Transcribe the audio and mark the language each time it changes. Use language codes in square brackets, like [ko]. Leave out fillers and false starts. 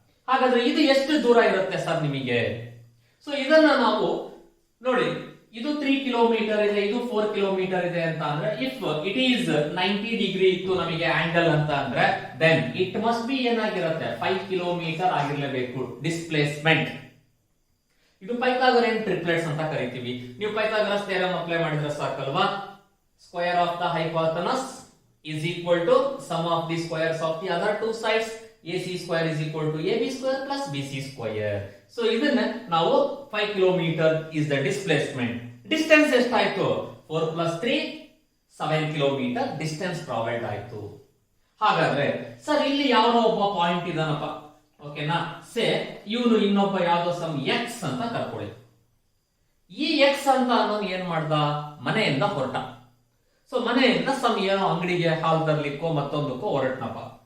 [kn] ಹಾಗಾದ್ರೆ ಇದು ಎಷ್ಟು ದೂರ ಇರುತ್ತೆ ಸರ್ ನಿಮಗೆ? ಸೊ ಇದನ್ನ ನಾವು ನೋಡಿ, ಇದು 3 ಕಿಲೋಮೀಟರ್ ಇದೆ, ಇದು 4 ಕಿಲೋಮೀಟರ್ ಇದೆ ಅಂತ ಅಂದ್ರೆ, [en] if it is 90 degree [kn] ಇತ್ತು ನಮಗೆ ಆಂಗಲ್ ಅಂತ ಅಂದ್ರೆ, [en] then it must be [kn] ಏನಾಗಿರುತ್ತೆ, 5 ಕಿಲೋಮೀಟರ್ ಆಗಿರಲೇಬೇಕು ಡಿಸ್ಪ್ಲೇಸ್ಮೆಂಟ್. ಇದು ಪೈಥಾಗರನ್ ಟ್ರಿಪ್ಲೆಟ್ಸ್ ಅಂತ ಕರಿತೀವಿ. ನೀವು ಪೈಥಾಗರಸ್ ಥಿಯರಂ ಅಪ್ಲೈ ಮಾಡಿದ್ರೆ ಸಾಕಲ್ವಾ. Square of the ಹೈಪೋಥೆನಸ್ [en] is equal to sum of the squares of the other two sides. AC square is equal to AB square plus BC square. So [kn] ಇದನ್ನ ನಾವು [en] 5 kilometre is the displacement. Distance [kn] ಎಷ್ಟಾಯ್ತು? [en] 4 plus 3 [kn] 7 kilometre distance travelled ಆಯ್ತು. ಹಾಗಾದ್ರೆ sir ಇಲ್ಲಿ ಯಾವನೋ ಒಬ್ಬ point ಇದಾನಪ್ಪ, ಓಕೆನಾ, ಸೇ ಇವನು ಇನ್ನೊಬ್ಬ ಯಾವ್ದೋ ಸಮ್ ಎಕ್ಸ್ ಅಂತ ಕರ್ಕೊಳ್ಳಿ. ಈ ಎಕ್ಸ್ ಅಂತ ಅನ್ನೋನು ಏನ್ ಮಾಡ್ದ, ಮನೆಯಿಂದ ಹೊರಟ. ಸೊ ಮನೆಯಿಂದ ಸಮ್ ಏನೋ ಅಂಗಡಿಗೆ ಹಾಲ್ ತರ್ಲಿಕ್ಕೋ ಮತ್ತೊಂದಕ್ಕೋ ಹೊರಟ್ನಪ್ಪ.